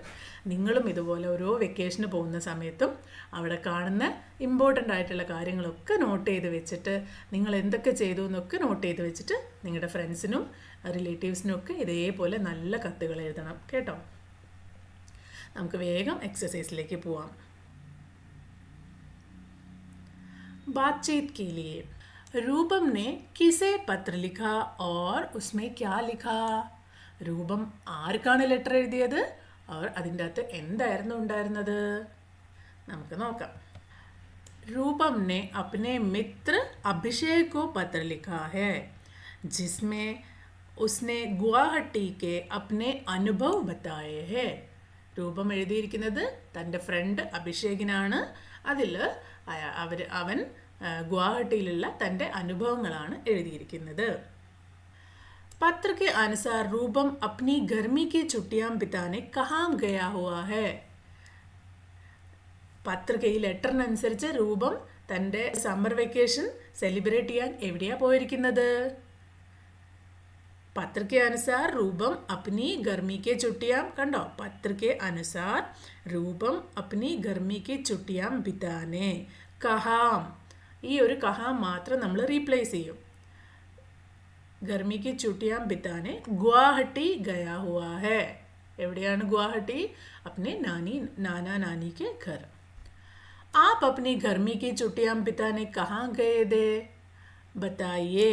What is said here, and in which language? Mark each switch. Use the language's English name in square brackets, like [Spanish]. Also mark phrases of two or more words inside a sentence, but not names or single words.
[Malayalam] നിങ്ങളും ഇതുപോലെ ഓരോ വെക്കേഷന് പോകുന്ന സമയത്തും അവിടെ കാണുന്ന ഇമ്പോർട്ടൻ്റ് ആയിട്ടുള്ള കാര്യങ്ങളൊക്കെ നോട്ട് ചെയ്ത് വെച്ചിട്ട്, നിങ്ങൾ എന്തൊക്കെ ചെയ്തു എന്നൊക്കെ നോട്ട് ചെയ്ത് വെച്ചിട്ട് നിങ്ങളുടെ ഫ്രണ്ട്സിനും റിലേറ്റീവ്സിനും ഒക്കെ ഇതേപോലെ നല്ല കത്തുകൾ എഴുതണം കേട്ടോ. നമുക്ക് വേഗം എക്സസൈസിലേക്ക് പോവാം. [Hindi] बातचीत के लिए. रूपम ने किसे पत्र लिखा और उसमें क्या लिखा? [Malayalam] രൂപം ആർക്കാണ് ലെറ്റർ എഴുതിയത്, और അതിൻ്റെ അകത്ത് എന്തായിരുന്നു ഉണ്ടായിരുന്നത്? നമുക്ക് നോക്കാം. [Hindi] रूपम ने अपने मित्र अभिषेक को पत्र लिखा है जिसमें उसने गुवाहाटी के अपने अनुभव बताए हैं. [Malayalam] രൂപം എഴുതിയിരിക്കുന്നത് തൻ്റെ ഫ്രണ്ട് അഭിഷേകിനാണ്. അതിൽ അവൻ ഗുവാഹട്ടിയിലുള്ള തൻ്റെ അനുഭവങ്ങളാണ് എഴുതിയിരിക്കുന്നത്. [Hindi] പത്ര के अनुसार रूपम अपनी गर्मी की छुट्टियां बिताने कहाँ गया हुआ है? [Malayalam] പത്രക്ക് ഈ ലെറ്ററിനനുസരിച്ച് രൂപം തൻ്റെ [English] summer vacation [Malayalam] സെലിബ്രേറ്റ് ചെയ്യാൻ എവിടെയാണ് പോയിരിക്കുന്നത്? [Hindi] पत्र के अनुसार रूपम अपनी गर्मी के छुट्टियां, കണ്ടോ, पत्र के अनुसार रूपम अपनी गर्मी की छुट्टियां बिताने कहाँ. [Malayalam] ഈ ഒരു കഹാം മാത്രം നമ്മൾ റീപ്ലേസ് ചെയ്യും. [Hindi] गर्मीक छुट्टियां बिताने गुवाहाटी गया हुआ है. എവിടെയാണ് गुवाहाटी? अपने नाना नानी के घर. आप अपनी गर्मी की छुट्टियां बिताने कहाँ गए थे बताइए.